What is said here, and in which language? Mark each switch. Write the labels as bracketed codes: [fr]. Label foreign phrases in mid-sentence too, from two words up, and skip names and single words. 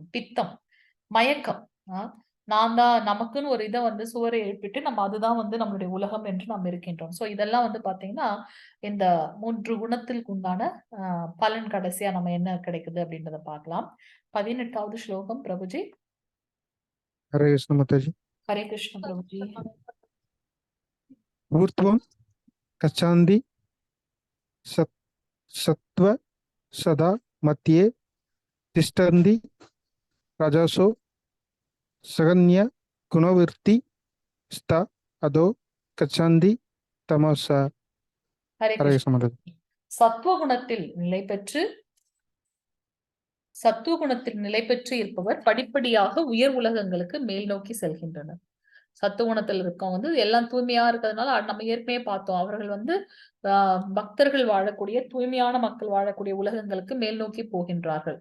[ta] பித்தம், மயக்கம். நான் தான் நமக்குன்னு ஒரு இதை வந்து சுவரை எழுப்பிட்டு நம்ம அதுதான் வந்து நம்மளுடைய உலகம் என்று நாம் இருக்கின்றோம். சோ இதெல்லாம் வந்து பாத்தீங்கன்னா இந்த 3 குணத்திற்கு உண்டான பலன் கடைசியா நம்ம என்ன கிடைக்குது அப்படின்றத பார்க்கலாம். 18வது ஸ்லோகம் பிரபுஜி. [hi] हरे कृष्ण माता जी। हरे कृष्ण प्रभु जी। [sa] ऊर्ध्वं गच्छन्ति सत्व सदा मध्ये तिष्ठन्ति रजसो सगन्य गुणवृत्ति स्था अधो गच्छन्ति तमसा। [hi] हरे हरे कृष्ण माता जी। कृष्ण। [ta] சத்துவகுணத்தில் நிலை பெற்று சத்துவகுணத்தில் நிலை பெற்று இருப்பவர் படிப்படியாக உயர் உலகங்களுக்கு மேல் நோக்கி செல்கின்றனர். சத்துவகுணத்தில் இருக்கவங்க வந்து எல்லாம் தூய்மையா இருக்கிறதுனால நம்ம ஏற்கனவே பார்த்தோம். அவர்கள் வந்து பக்தர்கள் வாழக்கூடிய தூய்மையான மக்கள் வாழக்கூடிய உலகங்களுக்கு மேல் நோக்கி போகின்றார்கள்.